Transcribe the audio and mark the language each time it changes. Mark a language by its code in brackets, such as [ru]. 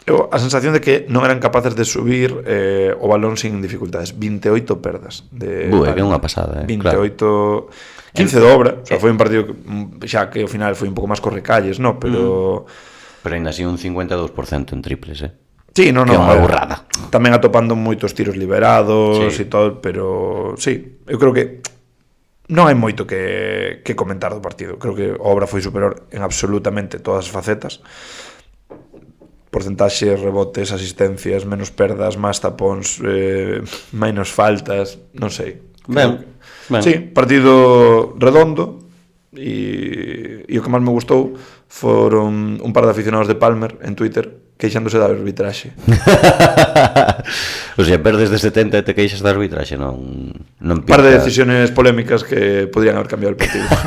[gl] A sensación de que non eran capaces de subir o balón sin dificultades. 28 perdas. que é unha pasada, 28... 15 de Obra. O sea, foi un partido que, xa que ao final foi un pouco máis correcalles, ¿no? Pero... Pero ainda así un 52% en triples, Sí, no, Que é unha burrada. Tamén atopando moitos tiros liberados Sí. e todo, pero sí, eu creo que non hai moito que comentar do partido. Creo que a Obra foi superior en absolutamente todas as facetas. Porcentaxes, rebotes, asistencias, menos perdas, máis tapóns, menos faltas, non sei. Ben. Sí, partido redondo e o que máis me gustou foron un par de aficionados de Palmer en Twitter queixándose da arbitraxe. O sea, perdes de 70 e te queixas da arbitraxe, non [es] Un par de decisiones polémicas que podrían haber cambiado el partido.